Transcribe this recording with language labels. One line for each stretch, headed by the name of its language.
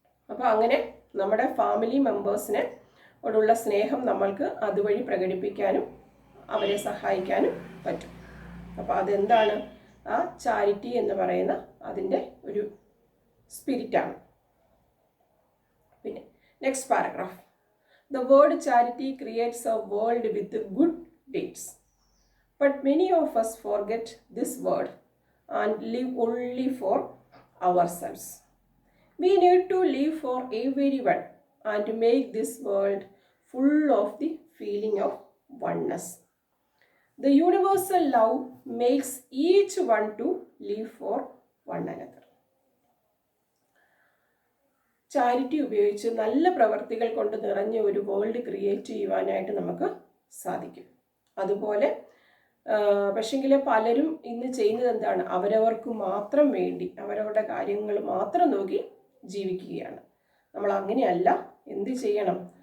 Malayalam: അപ്പോൾ അങ്ങനെ നമ്മുടെ ഫാമിലി മെമ്പേഴ്സിനോടുള്ള സ്നേഹം നമ്മൾക്ക് അതുവഴി പ്രകടിപ്പിക്കാനും അവരെ സഹായിക്കാനും പറ്റും. അപ്പോൾ അതെന്താണ്? ആ ചാരിറ്റി എന്ന് പറയുന്ന അതിൻ്റെ ഒരു സ്പിരിറ്റാണ്.
English: പിന്നെ next paragraph. The word charity creates a world with good deeds. But many of us forget this word and live only for ourselves. We need to live for everyone and make this world full of the feeling of oneness. The universal love makes each one to live for one another.
Malayalam: Charity ഉപയോഗിച്ച് നല്ല പ്രവർത്തികൾ കൊണ്ട് നിറഞ്ഞ ഒരു world create ചെയ്യുവാനായിട്ട് നമുക്ക് സാധിക്കും. അതുപോലെ പക്ഷെങ്കിൽ പലരും ഇന്ന് ചെയ്യുന്നത് എന്താണ്? അവരവർക്ക് മാത്രം വേണ്ടി അവരവരുടെ കാര്യങ്ങൾ മാത്രം നോക്കി ജീവിക്കുകയാണ്. നമ്മൾ അങ്ങനെയല്ല. എന്ത് ചെയ്യണം?